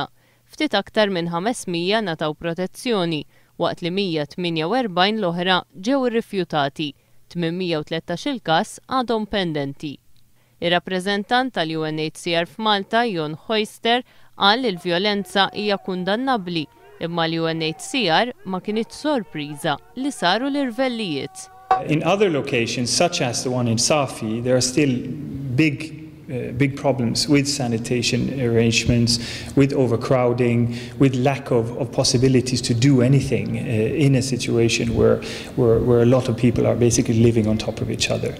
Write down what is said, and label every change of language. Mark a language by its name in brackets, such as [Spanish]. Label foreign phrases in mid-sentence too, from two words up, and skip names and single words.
[Maltese] Ftit aktar minn 500 nataw protezzjoni, waqt li 148 l-oħra ġew irrifjutati, 813 il-każ għadhom pendenti. Ir-rappreżentant tal-UNHCR f'Malta, Jon Hoyster, qal li l-vjolenza hija kundannabbli, imma l-UNHCR ma kinitx sorpriża li saru l-irvellijiet. [English] In other locations, such as the one in Safi, there are still big problems with sanitation arrangements, with overcrowding, with lack of possibilities to do anything in a situation where a lot of people are basically living on top of each other.